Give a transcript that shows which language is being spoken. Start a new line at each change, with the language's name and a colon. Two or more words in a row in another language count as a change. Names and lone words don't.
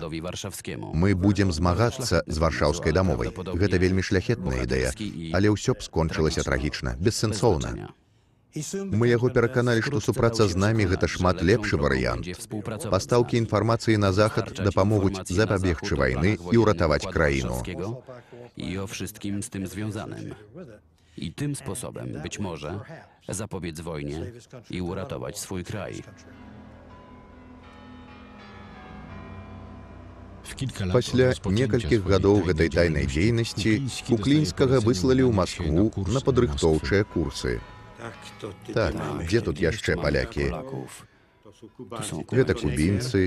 Belarusian: Мы будзем змагацца з Варшаўскай дамовай. Гэта вельмі шляхетная ідэя, але ўсё б скончылася трагічна, бессэнсоўна. Мы яго пераканалі, што супраца з намі гэта шмат лепшы варыянт. Пастаўкі інфармацыі на захад дапамогуць запабегчы вайны і ўратаваць краіну.
Polish: I o wszystkim z tym związanym. I tym sposobem, być może, zapobiec wojnie i uratować swój kraj.
Belarusian: Пасля некалькіх гадоў гэтай тайнай дзейнасці Куклінскага выслалі ў Маскву на падрыхтоўчыя курсы. Так, дзе тут яшчэ палякі? Гэта кубінцы.